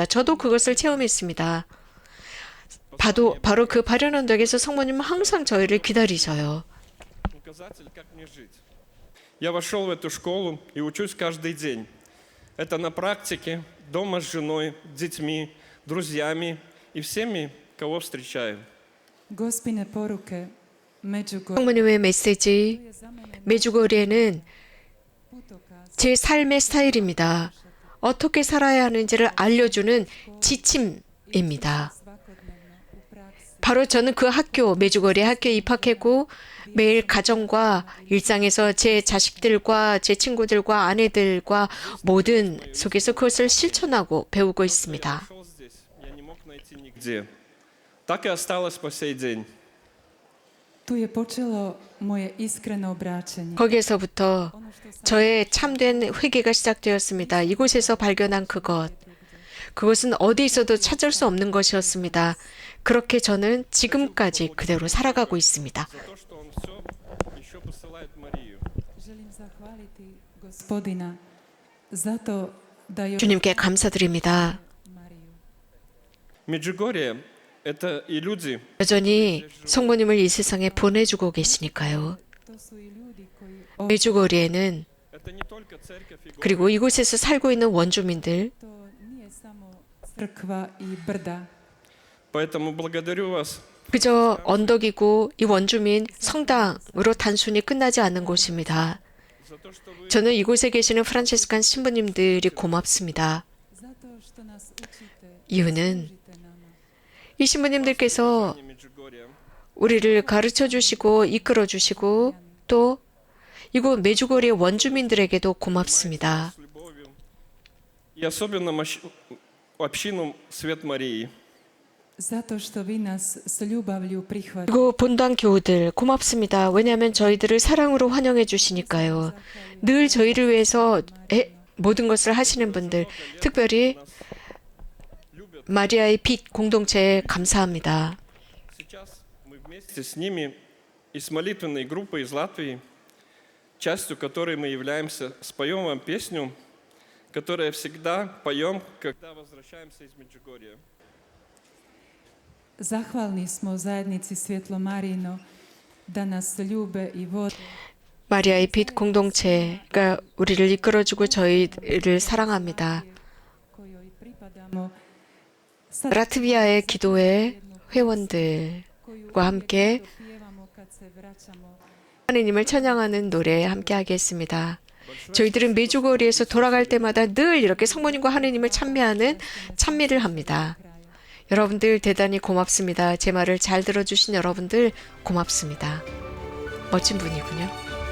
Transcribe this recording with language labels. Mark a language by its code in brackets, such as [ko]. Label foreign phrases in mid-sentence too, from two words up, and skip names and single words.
[ko] 저도 그것을 체험했습니다. 바로 그 발연언덕에서 성모님은 항상 저희를 기다리셔요. [ru] Указатель, как мне жить. Я вошел в эту школу и учусь каждый день. Это на практике, дома с женой, детьми, друзьями и всеми, кого встречаю. [hr] Gospine poruke Medjugorje [ko] 성모님의 메시지 메주고리에는 제 삶의 스타일입니다. 어떻게 살아야 하는지를 알려주는 지침입니다. 바로 저는 그 학교, 메주거리 학교에 입학했고 매일 가정과 일상에서 제 자식들과 제 친구들과 아내들과 모든 속에서 그것을 실천하고 배우고 있습니다. [ru] Шел здесь, я не мог найти нигде. Так и осталось по сей день. [hr] Tu je počelo moje iskreno obraćanje. [ko] 거기에서부터 저의 참된 회개가 시작되었습니다. 이곳에서 발견한 그것은 어디 있어도 찾을 수 없는 것이었습니다. 그렇게 저는 지금까지 그대로 살아가고 있습니다. [ru] За то, что он все еще посылает Марию. [hr] Želim zahvaliti Gospodina zato da još [ko] 주님께 감사드립니다. [hr] Mariju. [ru] Меджугорье – это и люди, [ko] 여전히 성모님을 이 세상에 보내주고 계시니까요. [hr] To su i ljudi koji [ko] 메주거리에는 [ru] это не только церковь и город. [ko] 그리고 이곳에서 살고 있는 원주민들, [hr] to nije samo crkva i brda. [ru] Поэтому благодарю вас [ko] 그저 언덕이고 이 원주민 성당으로 단순히 끝나지 않는 곳입니다. [ru] за то, что вы [ko] 저는 이곳에 계시는 프란체스칸 신부님들이 고맙습니다. [hr] Zato što nas učite, [ko] 이유는 [hr] učite nama. [ko] 이 신부님들께서 [ru] не Меджугорья. [ko] 우리를 가르쳐 주시고 이끌어 주시고 또 이곳 메주고리의 원주민들에게도 고맙습니다. [ru] С любовью. И особенно общину Свет Марии. [hr] Zato što vi nas s ljubavlju prihvaćate. [ko] 그리고 본당 교우들 고맙습니다. 왜냐하면 저희들을 사랑으로 환영해 주시니까요. 늘 저희를 위해서 모든 것을 하시는 분들, 특별히 마리아의 빛 공동체에 감사합니다. [ru] Сейчас мы вместе с ними и с молитвенной группой из Латвии, частью которой мы являемся, споем вам песню, которую всегда поем, когда возвращаемся из Меджугорья. [hr] Zahvalni smo zajednici Svjetlo Marino da nas ljube i vode. [ko] 마리아의 빛 공동체가 우리를 이끌어주고 저희를 사랑합니다. [hr] kojoj pripadamo. [ko] 라트비아의 기도회 회원들과 함께 [hr] pjevamo kad se vraćamo. [ko] 하느님을 찬양하는 노래에 함께 하겠습니다. 저희들은 메주거리에서 돌아갈 때마다 늘 이렇게 성모님과 하느님을 찬미하는 찬미를 합니다. 여러분들 대단히 고맙습니다. 제 말을 잘 들어주신 여러분들 고맙습니다. 멋진 분이군요.